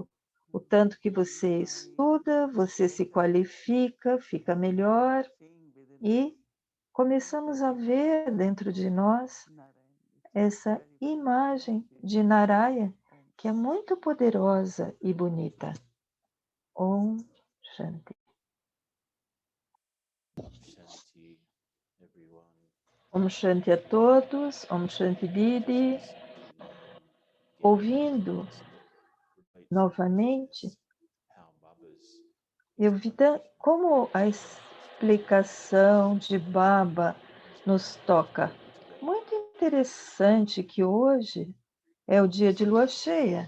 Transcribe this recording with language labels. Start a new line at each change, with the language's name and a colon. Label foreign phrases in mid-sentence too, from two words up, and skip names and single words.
Portuguese: O tanto que você estuda, você se qualifica, fica melhor e começamos a ver dentro de nós essa imagem de Narayana, que é muito poderosa e bonita.
Sanskrit: Om Shanti.
English: Shanti, everyone.
Sanskrit: Om Shanti
Portuguese: a todos,
Sanskrit: Om Shanti Didi.
Portuguese: Ouvindo novamente, eu vi como a explicação de Baba nos toca. Muito interessante que hoje é o dia de lua cheia.